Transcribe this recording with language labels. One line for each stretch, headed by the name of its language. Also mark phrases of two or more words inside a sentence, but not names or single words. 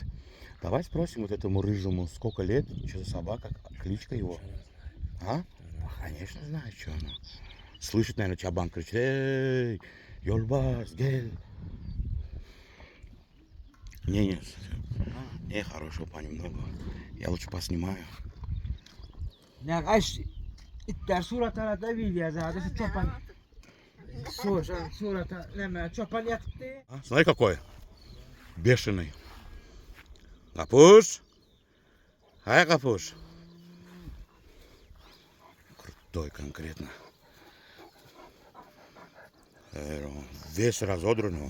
Russian: Давай спросим вот этому рыжему, сколько лет, что за собака, кличка его. А? Конечно, знаю, что она. Слышит, наверное, чабан кричит: эй, Ёлбарс, гель. Не, хорошего понемногу. Я лучше поснимаю. در صورت دا ویدیو زده شو چوپان صورت لما چوپان يتبتي Смотри, какой. Бешеный. Капуш. Ай, Капуш. Крутой конкретно. Весь разодранный.